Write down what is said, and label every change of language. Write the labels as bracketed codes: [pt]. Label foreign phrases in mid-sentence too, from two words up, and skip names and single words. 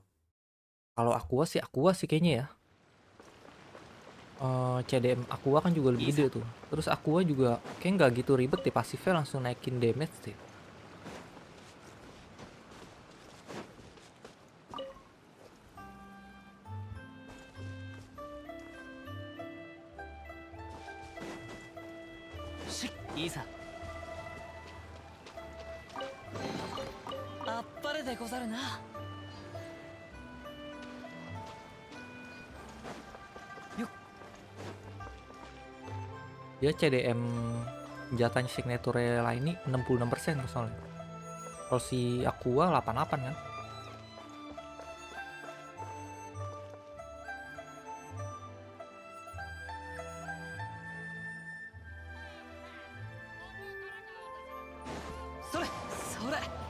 [id] Kalau Aqua sih kayaknya ya. CDM Aqua kan juga lebih gede tuh. Terus Aqua juga kayak nggak gitu ribet deh, pasifnya langsung naikin damage deh. [ja] しいいさあっぱれでござるな [id] Dia CDM senjatanya signature lain ini 66% soalnya. Kalau si Aqua 88 kan. [ja] それ、それ.